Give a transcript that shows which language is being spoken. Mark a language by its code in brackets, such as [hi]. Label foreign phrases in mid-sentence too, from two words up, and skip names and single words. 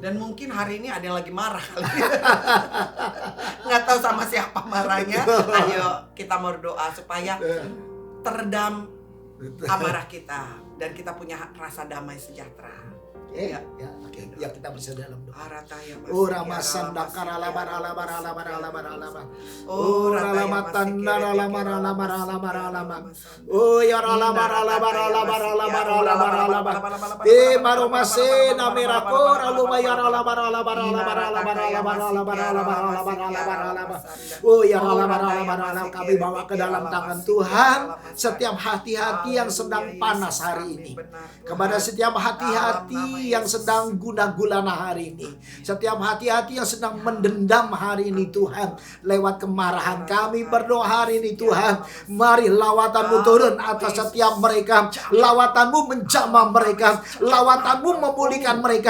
[id] Dan mungkin hari ini ada yang lagi marah kali. Nggak tahu sama siapa marahnya. Ayo kita mau berdoa supaya teredam amarah kita dan kita punya rasa damai sejahtera. Ya, oke. Ya kita bisa dalam doa. Arataya masih. Ora masanda karalabar alabar alabar alabar alabar. Oh, Ora lamatan alabar alabar alabar alabar. Oh ya alabar alabar alabar alabar alabar alabar. Baru masih namirako lalu bayar alabar alabar alabar alabar alabar alabar alabar alabar alabar alabar. Oh ya alabar alabar alabar, kami bawa ke dalam tangan Tuhan setiap hati-hati yang sedang panas hari ini. Kepada setiap hati-hati yang sedang guna-gulana hari ini, setiap hati-hati yang sedang mendendam hari ini Tuhan, lewat kemarahan kami berdoa hari ini Tuhan, mari lawatanmu turun atas setiap mereka, lawatanmu menjamah mereka, lawatanmu memulihkan mereka.